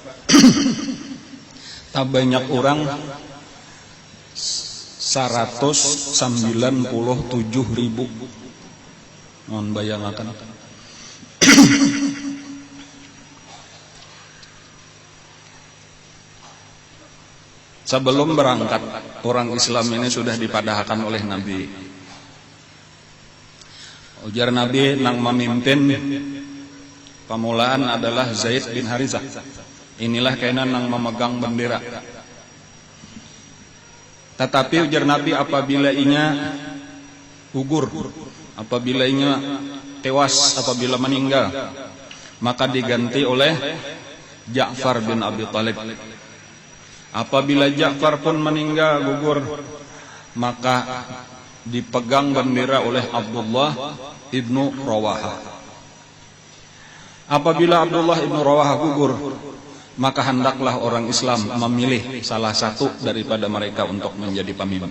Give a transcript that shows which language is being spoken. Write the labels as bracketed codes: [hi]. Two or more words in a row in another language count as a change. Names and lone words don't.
[id] Tak banyak orang 197.000. Mohon bayangkan. Sebelum berangkat, orang Islam ini sudah dipadahkan oleh Nabi. [bjn] Ujar Nabi, nang memimpin pemulaan adalah Zaid bin Harithah. Inilah kainan nang memegang bendera. [id] Tetapi ujar Nabi, apabila inya gugur, apabila inya tewas, apabila meninggal, maka diganti oleh Ja'far bin Abi Thalib. Apabila Ja'far pun meninggal gugur, maka dipegang bendera oleh Abdullah ibnu Rawaha. Apabila Abdullah ibnu Rawaha gugur, maka hendaklah orang Islam memilih salah satu daripada mereka untuk menjadi pemimpin.